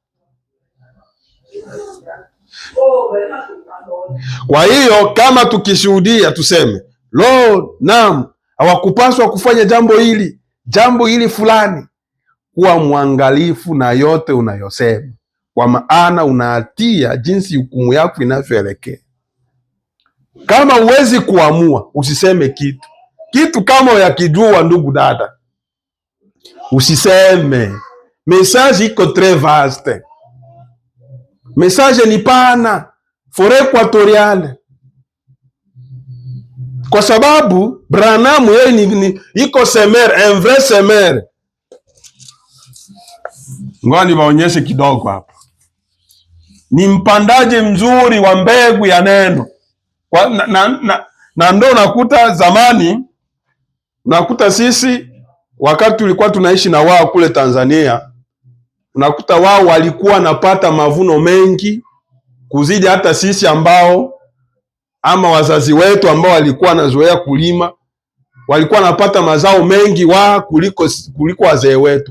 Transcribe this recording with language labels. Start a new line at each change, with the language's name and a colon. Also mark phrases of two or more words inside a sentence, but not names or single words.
Swahili: Kwa hiyo kama tukishuhudia tuseme, Lord, naam, hawakupaswa kufanya jambo hili fulani, kuwa mwangalifu na yote unayosema, kwa maana unahatia jinsi hukumu yako inavyoelekea. Kama uwezi kuamua, usiseme kitu kama yakijua, ndugu dada, usiseme. Message iko
French: très vaste,
Swahili: message ni pana,
French: forêt équatoriale,
Swahili: kwa sababu Branham yeye iko semer,
French: un vrai semer.
Swahili: Ngoja niwaonyeshe kidogo hapa. Ni mpandaji mzuri wa mbegu ya neno. Na ndo unakuta zamani, unakuta sisi wakati tulikuwa tunaishi na wao kule Tanzania, unakuta wao walikuwa napata mavuno mengi kuzidi hata sisi ambao, ama wazazi wetu ambao walikuwa nazoea kulima, walikuwa napata mazao mengi kuliko wazee wetu.